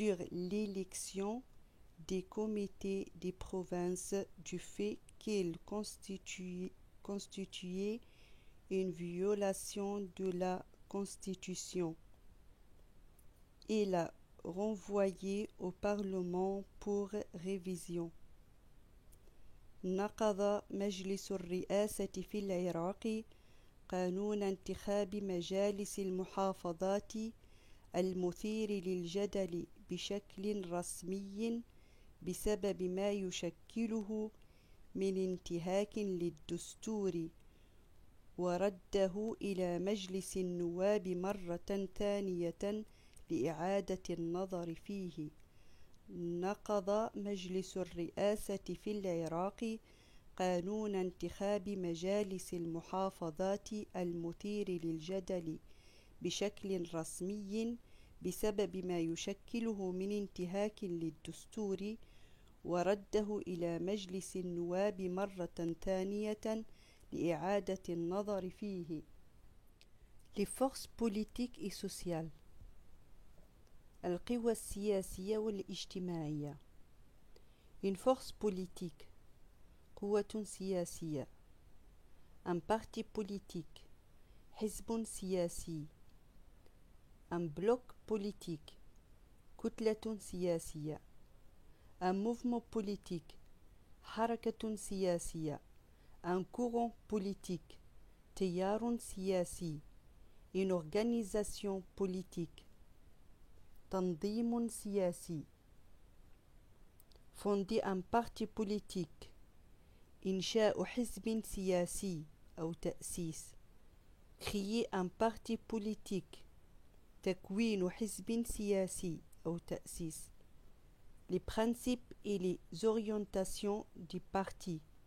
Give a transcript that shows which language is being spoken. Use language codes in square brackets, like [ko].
[fr] l'élection des comités des provinces du fait qu'elle constituait une violation de la Constitution et l'a renvoyé au Parlement pour révision. [ar] نقض مجلس الرئاسة في العراق قانون انتخاب مجالس المحافظات المثير للجدل بشكل رسمي بسبب ما يشكله من انتهاك للدستور ورده إلى مجلس النواب مرة ثانية لإعادة النظر فيه. نقض مجلس الرئاسة في العراق قانون انتخاب مجالس المحافظات المثير للجدل بشكل رسمي بسبب ما يشكله من انتهاك للدستور ورده إلى مجلس النواب مرة ثانية لإعادة النظر فيه. [fr] Les forces politiques et sociales. [ar] القوى السياسية والاجتماعية. [fr] Une force politique. [ar] قوة سياسية. [fr] Un parti politique. [ar] حزب سياسي. [fr] Un bloc politique. [ar] كتلة سياسية. [fr] Un mouvement politique. [ar] حركة سياسية. [fr] Un courant politique. [ar] تيار سياسي. [fr] Une organisation politique. [ar] تنظيم سياسي. [fr] Fonder un parti politique. [ar] إنشاء حزب سياسي أو تأسيس. [fr] Créer un parti politique. [ar] تكوين حزب سياسي أو تأسيس. [fr] Les principes et les orientations du parti.